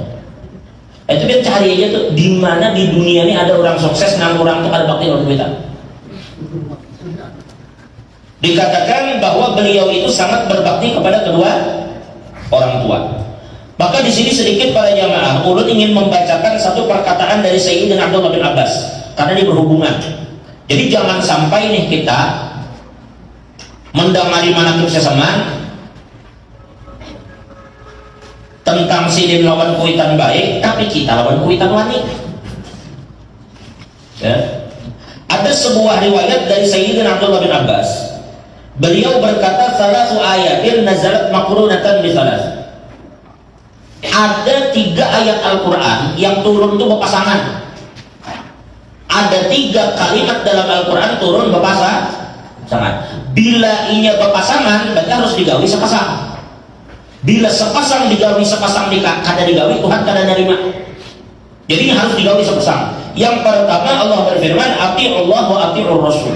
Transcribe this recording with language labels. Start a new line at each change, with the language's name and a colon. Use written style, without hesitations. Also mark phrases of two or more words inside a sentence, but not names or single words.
Indonesian: Itu kita cari aja tuh di mana di dunia ini ada orang sukses, enam orang tuh ada bakti orang kita. Dikatakan bahwa beliau itu sangat berbakti kepada kedua orang tua.
Banjar: Maka di sini sedikit para jamaah, ulun ingin membacakan satu perkataan dari Sayyidina Abdullah bin Abbas karena ini berhubungan. Jadi jangan sampai nih kita mendamari manakib sesaman tentang sidin lawan kuitan baik, tapi kita lawan kuitan wani.
Indonesian: Ya. Ada sebuah riwayat dari Sayyidina Abdullah bin Abbas. Beliau berkata,
Arabic: "ثلاث آيات نزلت مقرونة بثلاث."
Indonesian: Ada 3 ayat Al-Quran yang turun itu berpasangan. Ada 3 kalimat dalam Al-Quran turun berpasangan.
Banjar: Bila inya berpasangan, berarti harus digawi sepasang. Bila sepasang digawi sepasang kada digawi, Tuhan kada nerima. Jadi harus digawi sepasang. Yang pertama Allah berfirman,
Arabic: "أطيعوا الله وأطيعوا الرسول."